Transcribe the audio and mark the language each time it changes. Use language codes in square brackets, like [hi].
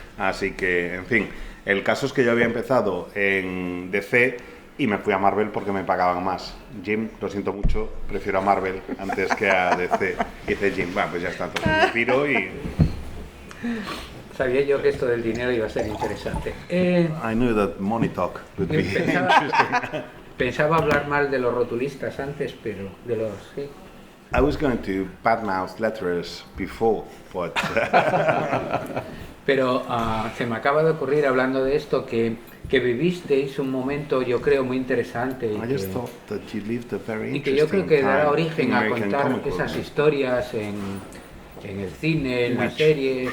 [es] Así que, en fin, el caso es que yo había empezado en DC y me fui a Marvel porque me pagaban más. Jim, lo siento mucho, prefiero a Marvel antes que a DC. Y dice Jim, bueno, pues ya está, entonces me piro y... Sabía yo que esto del dinero iba a ser interesante. [en] I knew that money talk would be interesting. [es] Pensaba hablar mal de los rotulistas antes, pero de los... Sí. [en] I was going to badmouth letterers before, but... [es] Pero se me acaba de ocurrir hablando de esto que vivisteis un momento, yo creo, muy interesante y que yo creo que dará origen a contar esas historias en el cine, en las series.